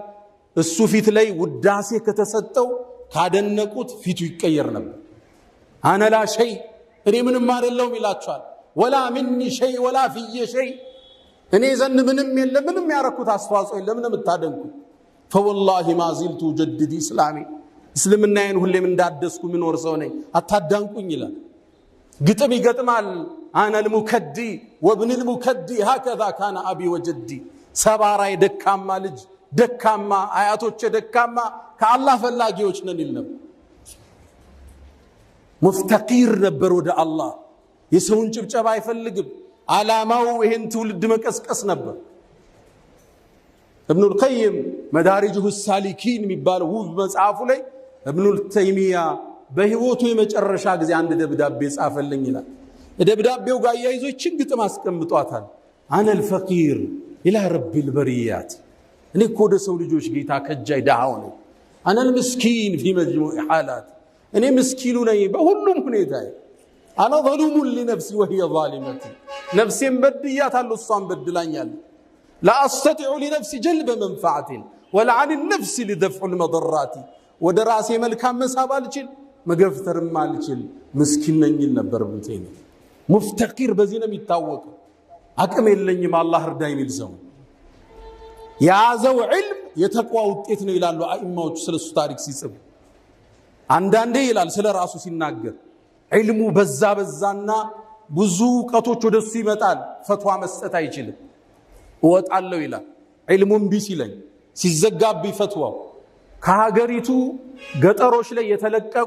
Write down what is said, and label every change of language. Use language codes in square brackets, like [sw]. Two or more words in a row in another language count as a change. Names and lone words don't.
[am] እሱ ፊት ላይ ውዳሴ ከተሰጠው ካደነቁት ፊቱ ይቀየር ነበር። [ar] أنا لا شيء [am] እኔ ምንም አይደለሁም ይላቸዋል። [ar] ولا مني شيء ولا فيّ شيء [am] እኔ ዘንድ ምንም የለም ምንም ያረኩት አስተዋጽኦ የለም ለምን የምታደንቁ? [ar] فوالله ما زلت جدد اسلامي [am] እስልምናዬን ሁሌም እንዳደስኩ ምኖር ሰው ነኝ አታዳንቁኝ ይላል። ግጥም ይገጥማል። [ar] أنا المكدي وابن المكدي هكذا كان أبي وجدي [am] ሰባራይ ደካማ ልጅ ደካማ አያቶች ደካማ ከአላህ ፈላጊዎች ነን ይል ነበር። ሙፍተቂር ነበር ወደ አላህ የሰውን ጭብጨባ አይፈልግም። ዓላማው ይሄን ትውልድ መቀስቀስ ነበር። ኢብኑል ቀይም መዳሪጁሁ ሳሊኪን የሚባለው ውብ መጽሐፉ ላይ ኢብኑል ተይሚያ በህይወቱ የመጨረሻ ጊዜ አንድ ደብዳቤ ጻፈልኝ ይላል። ደብዳቤው ጋር ያይዞችን ግጥም አስቀምጧታል። [ar] أنا الفقير إلى رب البريات [am] እኔ እኮ ወደ ሰው ልጆች ጌታ ከጃይ ዳሃው ነኝ። [ar] أنا المسكين في مجموع حالات [am] እኔ ምስኪኑ ነኝ በሁሉም ሁኔታ። [ar] أنا ظلوم لنفسي وهي ظالمتي [am] ነፍሴን በድያታለሁ እሷን በድላኛለች። [ar] لا أستطيع لنفسي جلب منفعة ولا عن النفس لدفع المضرات [am] ወደ ራሴ መልካም መሳብ አልችል መገፍተርም አልችል ምስኪን ነኝ ይል ነበር ኢብኑ ተይሚያ። ሙፍተቂር በዚህ ነው የሚታወቀው። አቅም የለኝም አላህ እርዳኝ የሚል ሰው ያዘው ዒልም የተቋ ውጤት ነው ይላሉ አኢማዎች ስለሱ ታሪክ ሲጽፉ። አንዳንዴ ይላል ስለ ራሱ ሲናገር ዒልሙ በዛና ብዙ ዕውቀቶች ወደሱ ይመጣል ፈትዋ መስጠት አይችልም። እወጣለሁ ይላል ዒልሙን ቢሲለኝ ሲዘጋብኝ ፈትዋው ከሀገሪቱ ገጠሮች ላይ የተለቀቁ